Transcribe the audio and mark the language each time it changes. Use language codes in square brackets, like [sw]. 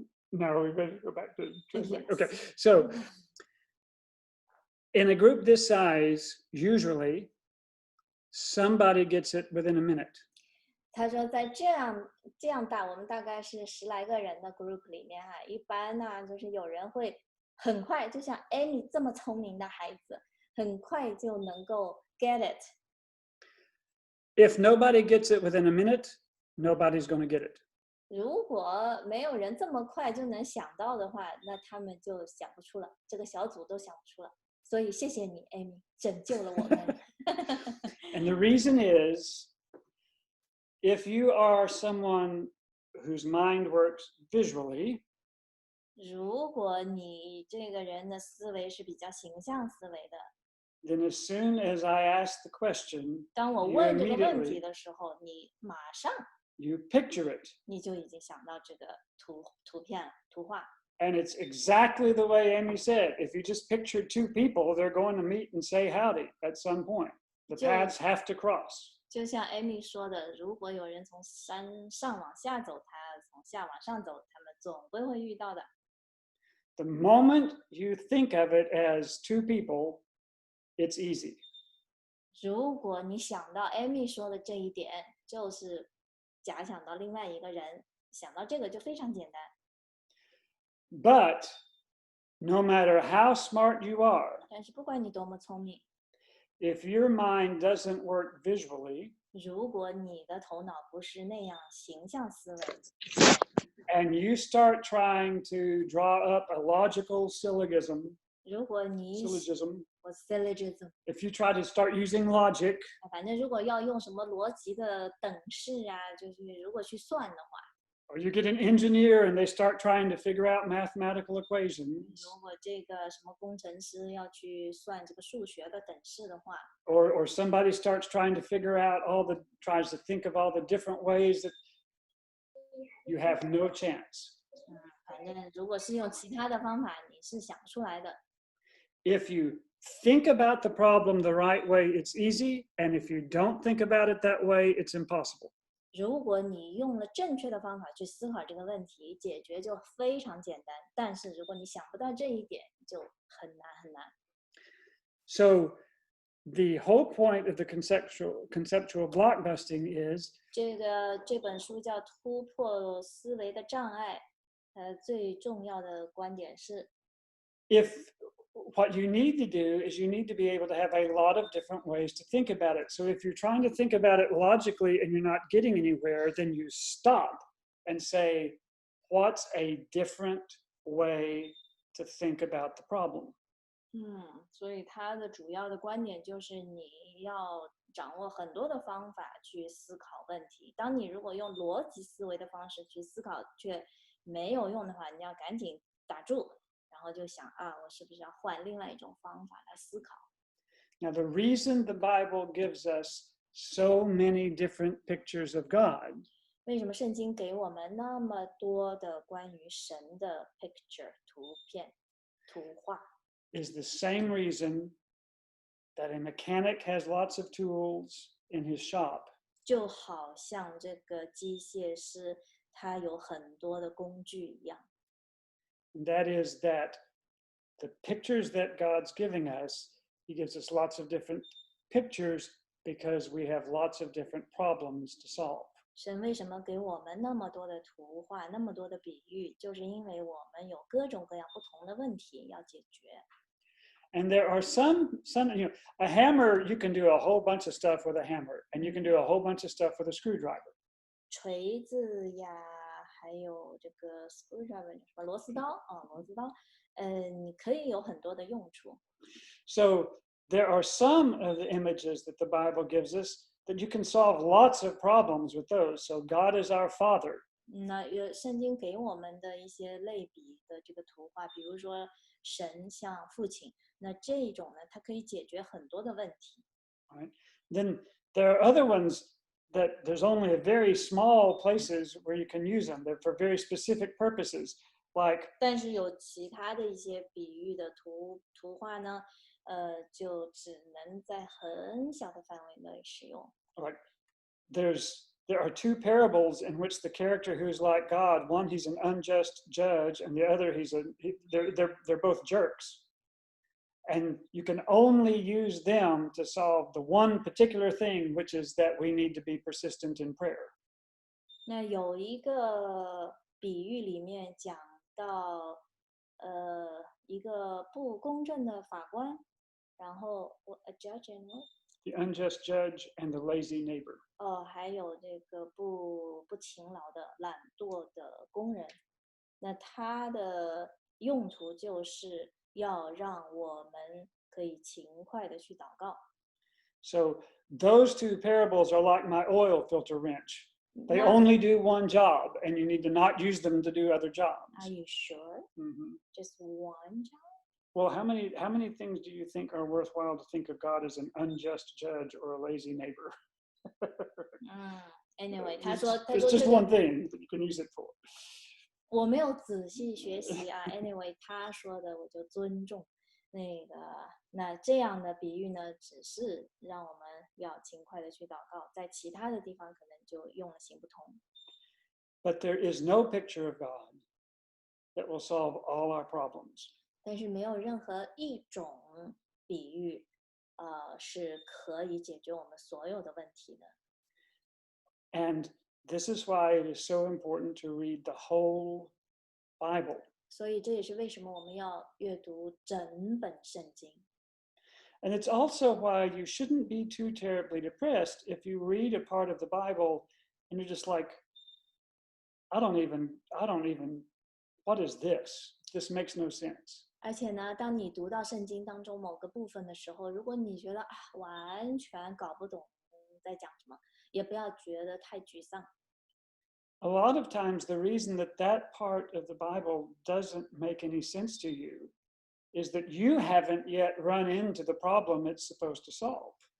[en] Now we better go back to translate. Yes. Okay, so in a group this size, usually somebody gets it within a minute. [zh] 他说在这样大，我们大概是10来个人的 group 里面哈，一般呢就是有人会很快，就像 Amy 这么聪明的孩子，很快就能够 [en] get it。 If nobody gets it within a minute, nobody's going to get it. [zh] 如果没有人这么快就能想到的话，那他们就想不出了，这个小组都想不出了。所以谢谢你 Amy 拯救了我们。 [en] And the reason is, if you are someone whose mind works visually, [zh] 如果你这个人的思维是比较形象思维的， [en] then as soon as I ask the question, [zh] 当我 [en] you [zh] 问这个问题 [en] immediately [zh] 的时候，你马上 [en] you picture it. [zh] 你就已经想到这个图片了，图画。 [en] And it's exactly the way Amy said. If you just picture two people, they're going to meet and say howdy at some point. The Sure. paths have to cross. [zh] 就像 Amy 说的，如果有人从山上往下走，他从下往上走，他们总归会遇到的。 [en] The moment you think of it as two people, it's easy. [zh] 如果你想到 Amy 说的这一点，就是假想到另外一个人，想到这个就非常简单。 [en] But no matter how smart you are, [zh] 但是不管你多么聪明， [en] if your mind doesn't work visually, [zh] 如果你的头脑不是那样形象思维， [en] and you start trying to draw up a logical syllogism, [zh] 如果你 [en] syllogism, [zh] 我 syllogism， [en] if you try to start using logic, [zh] 反正如果要用什么逻辑的等式啊，就是如果去算的话， [en] or you get an engineer and they start trying to figure out mathematical equations, [zh] 如果这个什么工程师要去算这个数学的等式的话， [en] or somebody starts trying to figure out tries to think of all the different ways that you have no chance. [zh] 反正如果是用其他的方法，你是想不出来的。 [en] If you think about the problem the right way, it's easy. And if you don't think about it that way, it's impossible. [zh] 如果你用了正确的方法去思考这个问题，解决就非常简单。但是如果你想不到这一点，就很难很难。 [en] So the whole point of the conceptual block busting is [zh] 这本书叫《突破思维的障碍》，最重要的观点是， [en] what you need to do is you need to be able to have a lot of different ways to think about it. So if you're trying to think about it logically and you're not getting anywhere, then you stop and say, what's a different way to think about the problem? [zh] 所以它的主要的观点就是你要掌握很多的方法去思考问题。当你如果用逻辑思维的方式去思考却没有用的话，你要赶紧打住。然后就想啊，我是不是要换另外一种方法来思考？ [en] Now, the reason the Bible gives us so many different pictures of God [zh] 为什么圣经给我们那么多的关于神的 picture 图片、图画？ [en] is the same reason that a mechanic has lots of tools in his shop. [zh] 就好像这个机械师他有很多的工具一样。 [en] And that is that the pictures that God's giving us, He gives us lots of different pictures because we have lots of different problems to solve. [zh] 神为什么给我们那么多的图画、那么多的比喻？就是因为我们有各种各样不同的问题要解决。 [en] And there are some, a hammer, you can do a whole bunch of stuff with a hammer, and you can do a whole bunch of stuff with a screwdriver. [zh] 锤子呀，还有这个 screwdriver 什么螺丝刀啊，螺丝刀，你可以有很多的用处。 [en] So there are some of the images that the Bible gives us that you can solve lots of problems with those. So God is our Father. [zh] 那圣经给我们的一些类比的这个图画，比如说神像父亲，那这种呢，它可以解决很多的问题。 [en] Right? then there are other ones that there's only a very small places where you can use them. They're for very specific purposes, like [zh] 但是有其他的一些比喻的图画呢，就只能在很小的范围内使用。 [en] like there are two parables in which the character who's like God, one he's an unjust judge, and the other they're both jerks. And you can only use them to solve the one particular thing, which is that we need to be persistent in prayer. [zh] 那有一个比喻里面讲到，一个不公正的法官，然后 [en] a judge and what？ The unjust judge and the lazy neighbor. [zh] 还有这个不勤劳的、懒惰的工人。那它的用途就是要让我们可以勤快的去祷告。 [en] So those two parables are like my oil filter wrench. They [zh] 那 [en] only do one job, and you need to not use them to do other jobs. Are you sure? Just one job? Well, how many things do you think are worthwhile to think of God as an unjust judge or a lazy neighbor? [zh] Anyway， 他 [en] It's [zh] 说 [en] just [zh] 这 [en] one [zh] 个 [en] thing that you can use it for. [zh] 我没有仔细学习啊。 Anyway， 他说的我就尊重。那这样的比喻呢，只是让我们要勤快的去祷告，在其他的地方可能就用了行不通。 [en] But there is no picture of God that will solve all our problems. [zh] 但是没有任何一种比喻，是可以解决我们所有的问题的。 [en] And this is why it is so important to read the whole Bible. [zh] 所以这也是为什么我们要阅读整本圣经。 [en] And it's also why you shouldn't be too terribly depressed if you read a part of the Bible and you're just like, I don't even, what is this? This makes no sense. [zh] 而且呢，当你读到圣经当中某个部分的时候，如果你觉得完全搞不懂在讲什么，也不要觉得太沮丧。 [en] A lot of times the reason that part of the Bible doesn't make any sense to you is that you haven't yet run into the problem it's supposed to solve.